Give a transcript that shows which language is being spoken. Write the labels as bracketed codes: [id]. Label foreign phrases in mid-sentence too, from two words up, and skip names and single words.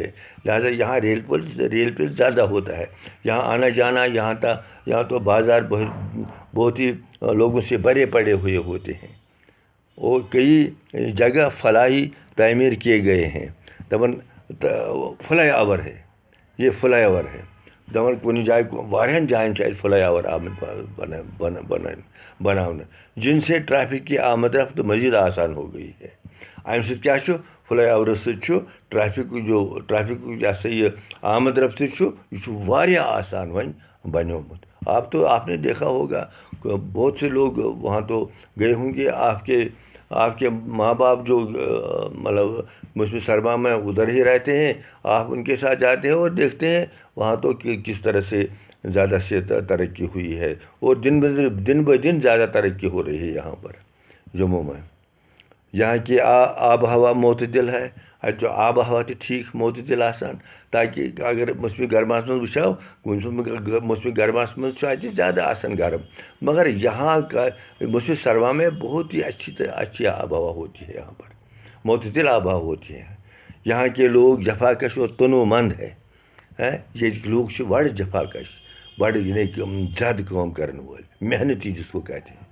[ur] لہٰذا یہاں ریل پیل زیادہ ہوتا ہے. یہاں آنا جانا، یہاں تو بازار بہت ہی لوگوں سے بھرے پڑے ہوئے ہوتے ہیں. اور کئی جگہ فلاحی تعمیر کیے گئے ہیں. دپان فلائی اوور ہے، یہ فلائی اوور ہے. [ks] دپان کُنہِ جائے واریاہن جائن فلائی اوور آمٕتۍ بناونہٕ، [ur] جن سے ٹریفک کی آمد رفت مزید آسان ہو گئی ہے. [ks] امہِ سۭتۍ کیٛاہ چھُ؟ فلائی اوور سۭتۍ چھُ ٹریفک یہ سا یہ آمد رفت یہ چھُ واریاہ آسان وۄنۍ بنیومُت. [ur] آپ نے دیکھا ہوگا بہت سے لوگ وہاں تو گئے ہوں گے. آپ کے ماں باپ جو مطلب موسم سرما میں ادھر ہی رہتے ہیں، آپ ان کے ساتھ جاتے ہیں اور دیکھتے ہیں وہاں تو کس طرح سے زیادہ سے ترقی ہوئی ہے. اور دن بہ دن زیادہ ترقی ہو رہی ہے یہاں پر جموں میں. یہاں کی آب و ہوا معتدل ہے. [ks] اتھ آب و ہوا تہِ ٹھیک معتدل آسان، تاکہ اگر موسمی گرماس من وچھو، موسمی گرماس من اتہ زیادہ آسان گرم، [ur] مگر یہاں کا موسمی سرما میں بہت ہی اچھی آب و ہوا ہوتی ہے. یہاں پر معتدل آب و ہوا ہوتی ہے. یہاں کے لوگ جفاکش اور تنوع مند ہے. یہ لوگ بڑے جفاکش، بڑے زیادہ کام کرنے والے، محنتی جس کو کہتے ہیں.